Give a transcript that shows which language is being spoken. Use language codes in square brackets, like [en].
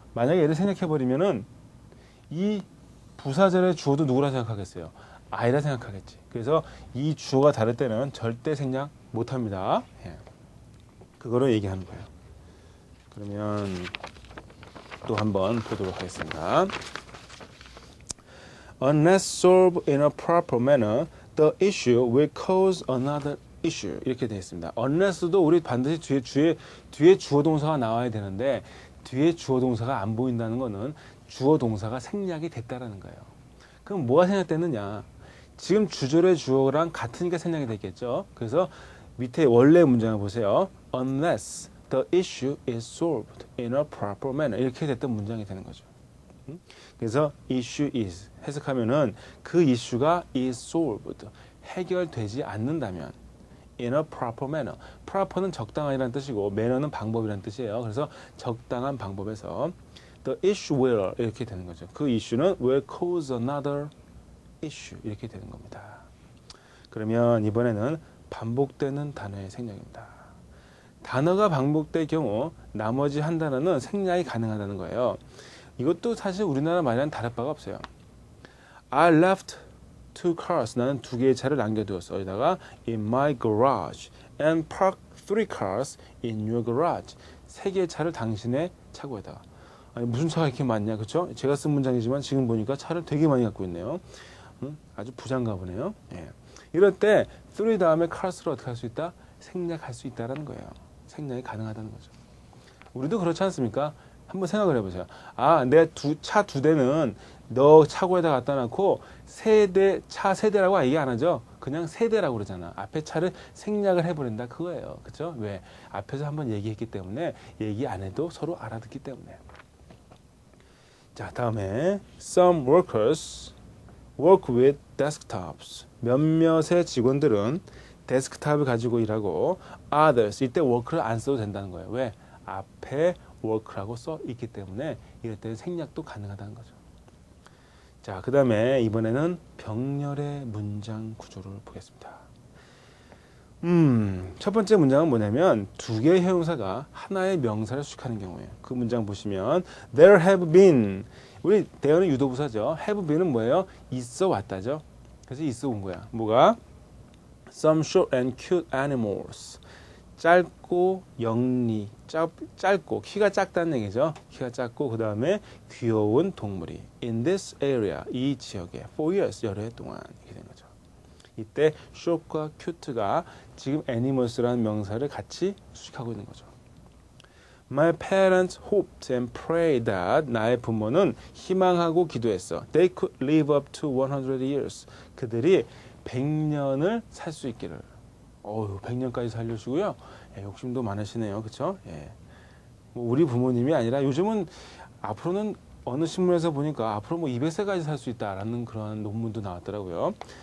[ko] 만약에 얘를 생략해버리면은 이 부사절의 주어도 누구라 생각하겠어요? I라 생각하겠지. 그래서 이 주어가 다를 때는 절대 생략 못합니다. 예. 그거를 얘기하는 거예요. 그러면 또 한번 보도록 하겠습니다. [en] Unless solved in a proper manner, the issue will cause another issue. [ko] 이렇게 되어 있습니다. unless도 우리 반드시 뒤에 주어 동사가 나와야 되는데 뒤에 주어 동사가 안 보인다는 거는 주어 동사가 생략이 됐다라는 거예요. 그럼 뭐가 생략됐느냐? 지금 주절의 주어랑 같으니까 생략이 됐겠죠. 그래서 밑에 원래 문장을 보세요. [en] Unless the issue is solved in a proper manner. [ko] 이렇게 됐던 문장이 되는 거죠. 그래서 [en] issue is [ko] 해석하면은 그 이슈가 [en] is solved [ko] 해결되지 않는다면 [en] in a proper manner. [ko] proper는 적당한이라는 뜻이고 manner는 방법이라는 뜻이에요. 그래서 적당한 방법에서 [en] the issue will [ko] 이렇게 되는 거죠. 그 이슈는 [en] will cause another [ko] issue 이렇게 되는 겁니다. 그러면 이번에는 반복되는 단어의 생략입니다. 단어가 반복될 경우 나머지 한 단어는 생략이 가능하다는 거예요. 이것도 사실 우리나라 말이랑 다를 바가 없어요. [en] I left two cars. [ko] 나는 두 개의 차를 남겨두었어. 여기다가 [en] in my garage and parked three cars in your garage. [ko] 세 개의 차를 당신의 차고에다가. 아니, 무슨 차가 이렇게 많냐, 그렇죠? 제가 쓴 문장이지만 지금 보니까 차를 되게 많이 갖고 있네요. 아주 부자인가 보네요. 예. 이럴 때 three 다음에 cars를 어떻게 할 수 있다? 생략할 수 있다라는 거예요. 생략이 가능하다는 거죠. 우리도 그렇지 않습니까? 한번 생각을 해보세요. 아, 내가 차 두 대는 너 차고에다 갖다 놓고 차 세대라고 얘기 안 하죠. 그냥 세대라고 그러잖아. 앞에 차를 생략을 해버린다 그거예요. 그렇죠? 왜? 앞에서 한번 얘기했기 때문에 얘기 안 해도 서로 알아듣기 때문에. 자, 다음에 [en] some workers work with desktops. [ko] 몇몇의 직원들은 데스크탑을 가지고 일하고 others 이때 work를 안 써도 된다는 거예요. 왜? 앞에 work라고 써 있기 때문에 이럴 때는 생략도 가능하다는 거죠. 자, 그 다음에 이번에는 병렬의 문장 구조를 보겠습니다. 첫 번째 문장은 뭐냐면 두 개의 형용사가 하나의 명사를 수식하는 경우에요. 그 문장 보시면 [en] there have been [ko] 우리 대어는 유도부사죠. [en] have been [ko] 은 뭐예요? 있어 왔다죠. 그래서 있어 온 거야. 뭐가? [en] Some short and cute animals. [ko] 짧고 영리, 짧고 키가 작다는 얘기죠. 키가 작고 그 다음에 귀여운 동물이 [en] in this area [ko] 이 지역에 [en] for years [ko] 여러 해 동안 이렇게 된 거죠. 이때 short과 cute가 지금 animals라는 명사를 같이 수식하고 있는 거죠. [en] My parents hoped and prayed that [ko] 나의 부모는 희망하고 기도했어. [en] They could live up to 100 years. [ko] 그들이 100년을 살 수 있기를. 100년까지 살려주고요. 예, 욕심도 많으시네요. 그렇죠? 예. 뭐 우리 부모님이 아니라 요즘은 앞으로는 어느 신문에서 보니까 앞으로 뭐 200세까지 살 수 있다라는 그런 논문도 나왔더라고요.